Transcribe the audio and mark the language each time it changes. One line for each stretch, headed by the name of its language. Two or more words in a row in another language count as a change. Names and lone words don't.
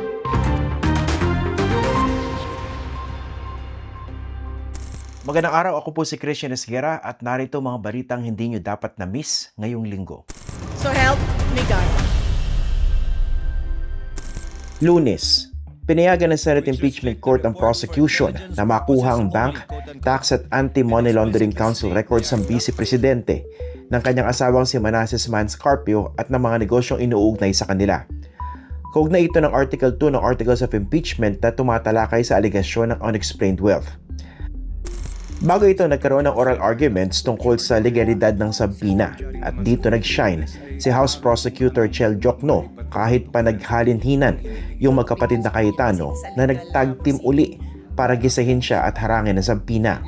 Filipino: Magandang araw, ako po si Christian Esguera at narito mga balitang hindi nyo dapat na-miss ngayong linggo.
English: So help me God.
Filipino: Lunes, pinayagan ng Senate Impeachment Court ang prosecution na makuha ang Bank, Tax at Anti-Money Laundering Council records ng Vice Presidente ng kanyang asawang si Manasseh Manscarpio at ng mga negosyong inuugnay sa kanila. Kaugnay ito ng Article 2 ng Articles of Impeachment na tumatalakay sa alegasyon ng
English: unexplained wealth.
Filipino: Bago ito, nagkaroon ng
English: oral arguments
Filipino: tungkol sa legalidad ng subpoena at dito nag-shine si House Prosecutor Chel Jokno kahit pa naghalinhinan yung magkapatid na Cayetano na nag-tag team uli para gisahin siya at harangin ng subpoena.